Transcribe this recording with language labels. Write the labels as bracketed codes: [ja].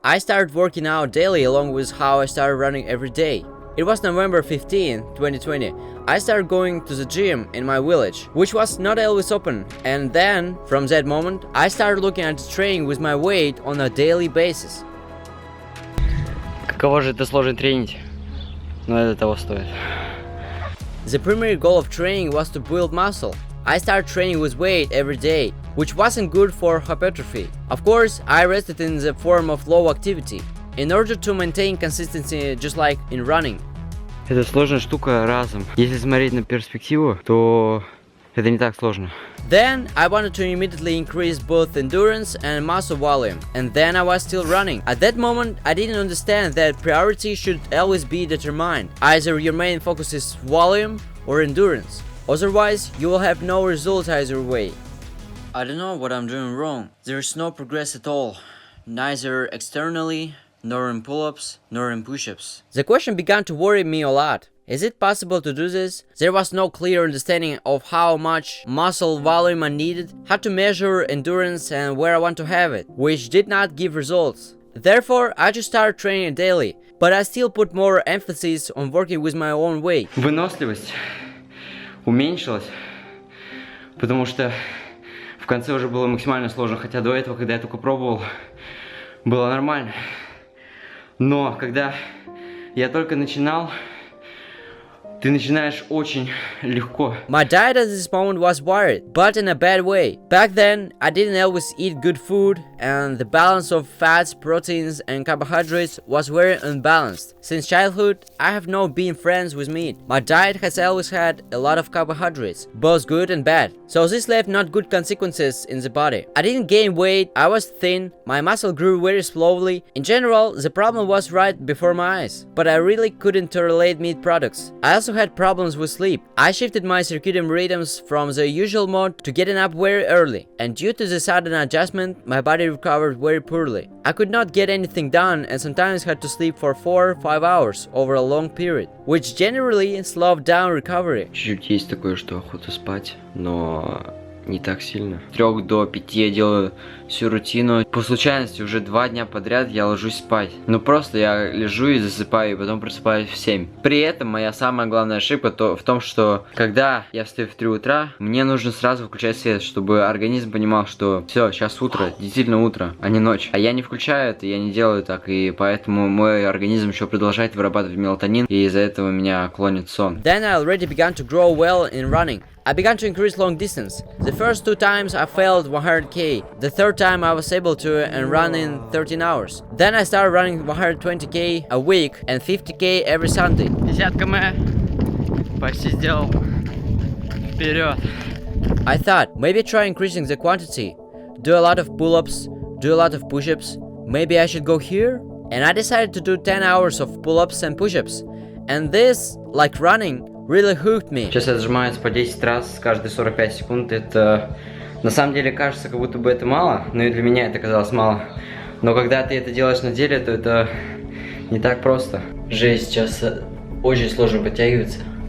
[en] I started working out daily along with how I started running every day. It was November 15, 2020. I started going to the gym in my village, which was not always open, and then, from that moment, I started looking at the training with my weight on a daily basis. [ru] Каково же это сложно тренить, но это того стоит. [en] The primary goal of training was to build muscle. I started training with weight every day, which wasn't good for hypertrophy. Of course, I rested in the form of low activity, in order to maintain consistency just like in running. [ru] Это сложная штука разом. Если смотреть на перспективу, то это не так сложно. [en] Then I wanted to immediately increase both endurance and muscle volume, and then I was still running. At that moment, I didn't understand that priority should always be determined. Either your main focus is volume or endurance. Otherwise, you will have no results either way. I don't know what I'm doing wrong. There is no progress at all, neither externally, nor in pull-ups, nor in push-ups. The question began to worry me a lot. Is it possible to do this? There was no clear understanding of how much muscle volume I needed, how to measure endurance and where I want to have it, which did not give results. Therefore, I just started training daily, but I still put more emphasis on working with my own weight. [ru] Выносливость уменьшилась, потому что в конце уже было максимально сложно, хотя до этого, когда я только пробовал, было нормально. Но когда я только начинал, ты начинаешь очень легко. [en] My diet at this moment was wired, but in a bad way. Back then, I didn't always eat good food, and the balance of fats, proteins, and carbohydrates was very unbalanced. Since childhood, I have not been friends with meat. My diet has always had a lot of carbohydrates, both good and bad. So this left not good consequences in the body. I didn't gain weight, I was thin, my muscle grew very slowly. In general, the problem was right before my eyes, but I really couldn't tolerate meat products. I also had problems with sleep. I shifted my circadian rhythms from the usual mode to getting up very early, and due to the sudden adjustment, my body recovered very poorly. I could not get anything done and sometimes had to sleep for 4 or 5 hours over a long period, which generally slowed down recovery. [ru] Чуть-чуть есть такое, что охота спать, но не так сильно. С 3 до 5 я делаю всю рутину. По случайности уже 2 дня подряд я ложусь спать. Ну просто я лежу и засыпаю, и потом просыпаюсь в 7. При этом моя самая главная ошибка в том, что когда я встаю в 3 утра, мне нужно сразу включать свет, чтобы организм понимал, что все, сейчас утро, действительно утро, а не ночь. А я не включаю это, я не делаю так, и поэтому мой организм еще продолжает вырабатывать мелатонин, и из-за этого меня клонит сон. [en] Then I already began to grow well in running. I began to increase long distance. The first 2 times I failed 100k. The third time I was able to and run in 13 hours. Then I started running 120k a week and 50k every Sunday. [ru] Десятка моя. Почти сделал. Вперед. [en] I thought, maybe try increasing the quantity. Do a lot of pull-ups, do a lot of push-ups. Maybe I should go here? And I decided to do 10 hours of pull-ups and push-ups. And this, like running, really hooked me. [ru] Сейчас отжимаются по 10 раз каждые 45 секунд. Это на самом деле кажется, как будто бы это мало, но и для меня это казалось мало. Но когда ты это делаешь на деле, то это не так просто. Жесть, сейчас очень сложно подтягиваться.